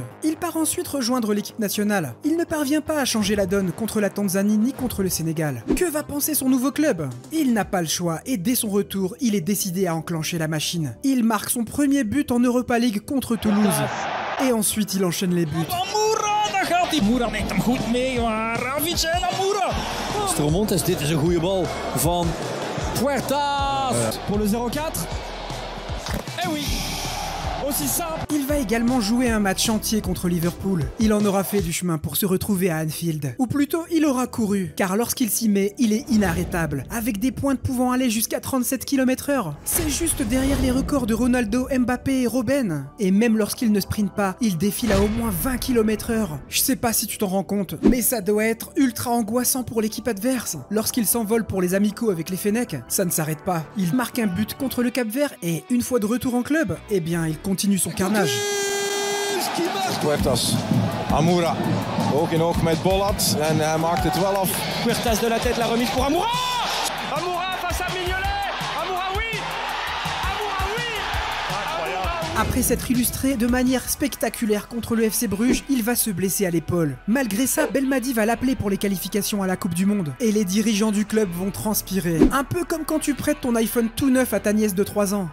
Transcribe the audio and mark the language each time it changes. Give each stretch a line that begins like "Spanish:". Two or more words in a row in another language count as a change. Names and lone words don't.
French: Il part ensuite rejoindre l'équipe nationale. Il ne parvient pas à changer la donne contre la Tanzanie ni contre le Sénégal. Que va penser son nouveau club? Il n'a pas le choix, et dès son retour, il est décidé à enclencher la machine. Il marque son premier but en Europa League contre Toulouse. Et ensuite il enchaîne les buts.
Dutch: Moura neemt hem goed mee, maar Ravic en Moura. Stromontes, dit is een goede bal van Puertas.
French: Pour le 0-4. Eh oui. Aussi simple. Il va également jouer un match entier contre Liverpool. Il en aura fait du chemin pour se retrouver à Anfield. Ou plutôt, il aura couru, car lorsqu'il s'y met, il est inarrêtable, avec des pointes pouvant aller jusqu'à 37 km/h. C'est juste derrière les records de Ronaldo, Mbappé et Robben. Et même lorsqu'il ne sprinte pas, il défile à au moins 20 km/h. Je sais pas si tu t'en rends compte, mais ça doit être ultra angoissant pour l'équipe adverse. Lorsqu'il s'envole pour les amicaux avec les Fennecs, ça ne s'arrête pas. Il marque un but contre le Cap-Vert et une fois de retour en club, eh bien il continue son carnage.
Dutch: Puertas, Amoura, ook in oog met Bollat en hij maakt het wel af.
French: Puertas de la tête, la remise pour Amoura. Amoura face à Mignolet. Amoura oui. Amoura oui. Incroyable. Après s'être illustré de manière spectaculaire contre le FC Bruges, il va se blesser à l'épaule. Malgré ça, Belmadi va l'appeler pour les qualifications à la Coupe du Monde. Et les dirigeants du club vont transpirer. Un peu comme quand tu prêtes ton iPhone tout neuf à ta nièce de 3 ans.